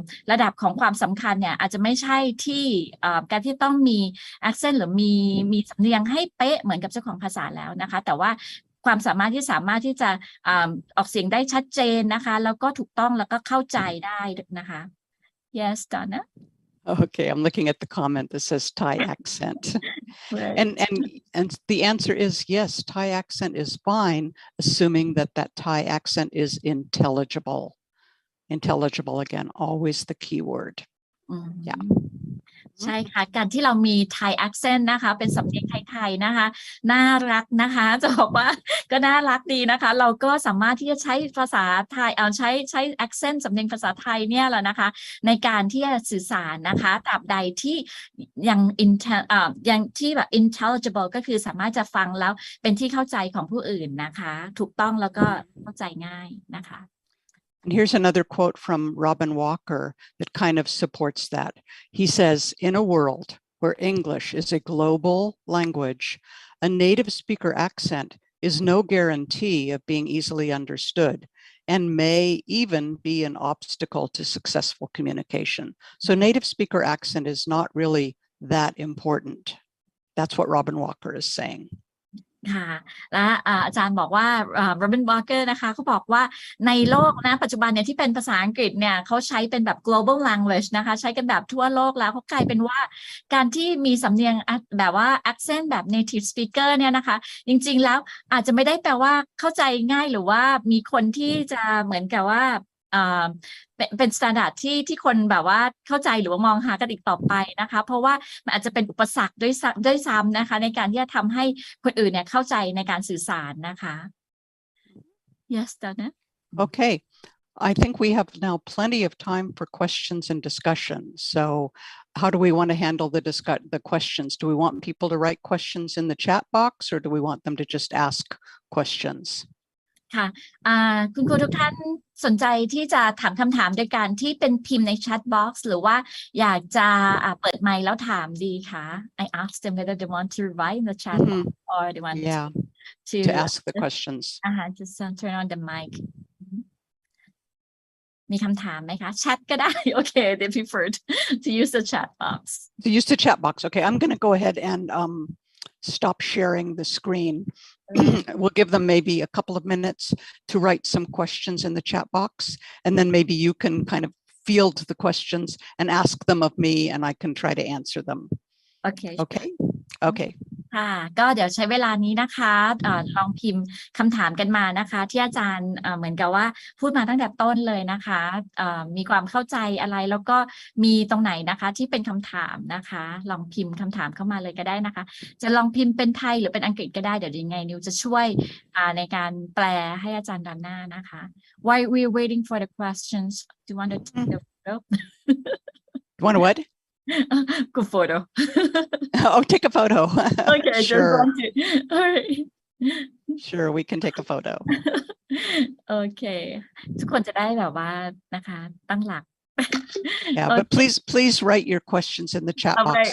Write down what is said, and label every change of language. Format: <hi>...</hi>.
<th>ระดับของความสำคัญเนี่ยอาจจะไม่ใช่ที่การที่ต้องมี accent หรือมีสำเนียงให้เป๊ะเหมือนกับเจ้าของภาษาแล้วนะคะแต่ว่าความสามารถที่จะออกเสียงได้ชัดเจนนะคะแล้วก็ถูกต้องแล้วก็เข้าใจได้นะคะ Yes Donna</th> <en>Okay, I'm looking at the comment that says Thai accent. Right. And the answer is yes, Thai accent is fine, assuming that Thai accent is intelligible. Intelligible again, always the key word. Yeah.</en> <th>ใช่ค่ะการที่เรามี Thai accent นะคะเป็นสำเนียงไทยๆนะคะน่ารักนะคะจะบอกว่าก็น่ารักดีนะคะเราก็สามารถที่จะใช้ภาษาไทยใช้ accent สำเนียงภาษาไทยเนี่ยแหละนะคะในการที่จะสื่อสารนะคะตราบใดที่ยังที่แบบ intelligible ก็คือสามารถจะฟังแล้วเป็นที่เข้าใจของผู้อื่นนะคะถูกต้องแล้วก็เข้าใจง่ายนะคะ</th> <en>And here's another quote from Robin Walker that kind of supports that. He says, in a world where English is a global language, a native speaker accent is no guarantee of being easily understood and may even be an obstacle to successful communication. So native speaker accent is not really that important. That's what Robin Walker is saying.</en> <th>ค่ะและอาจารย์บอกว่าโรบินวอร์เกอร์นะคะเขาบอกว่าในโลกนะปัจจุบันเนี่ยที่เป็นภาษาอังกฤษเนี่ยเขาใช้เป็นแบบ global language นะคะใช้กันแบบทั่วโลกแล้วเขากลายเป็นว่าการที่มีสำเนียงแบบว่า accent แบบ native speaker เนี่ยนะคะจริงๆแล้วอาจจะไม่ได้แปลว่าเข้าใจง่ายหรือว่ามีคนที่จะเหมือนกับว่า เป็นสแตนดาร์ดที่คนแบบว่าเข้าใจหรือว่ามองหากันอีกต่อไปนะคะเพราะว่ามันอาจจะเป็นอุปสรรคด้วยซ้ำนะคะในการที่จะทำให้คนอื่นเนี่ยเข้าใจในการสื่อสารนะคะ Yes Donna</th> <en>Okay I think we have now plenty of time for questions and discussion so how do we want to handle the questions do we want people to write questions in the chat box or do we want them to just ask questions</en> <th>ค่ะคุณครูทุกท่านสนใจที่จะถามคำถามโดยการที่เป็นพิมพ์ใน chat box หรือว่าอยากจะเปิดไมค์แล้วถามดีคะ</th> <en>I asked them whether they want to</en> <th>write in the chat box or they want to</th> <en>ask the questions just turn on the mic</en> <th>มีคำถามไหมคะ chat ก็ได้</th> <en>Okay they preferred to use the chat box to use the chat box okay I'm going to go ahead and stop sharing the screen we'll give them maybe a couple of minutes to write some questions in the chat box and then maybe you can kind of field the questions and ask them of me and I can try to answer them okay</en> <th>ค่ะก็เดี๋ยวใช้เวลานี้นะคะลองพิมพ์คำถามกันมานะคะที่อาจารย์เหมือนกับว่าพูดมาตั้งแต่ต้นเลยนะคะมีความเข้าใจอะไรแล้วก็มีตรงไหนนะคะที่เป็นคำถามนะคะลองพิมพ์คำถามเข้ามาเลยก็ได้นะคะจะลองพิมพ์เป็นไทยหรือเป็นอังกฤษก็ได้เดี๋ยวยังไงนิวจะช่วยในการแปลให้อาจารย์ด้านหน้านะคะ</th> <en>While we're waiting for the questions do you want to take the photo you want to what Good photo. Take a photo. Okay, sure. All right. Sure, we can take a photo. Okay.</en> <th>ทุกคนจะได้แบบว่านะคะตั้งหลัก</th> <en>Yeah, but please write your questions in the chat box.</en>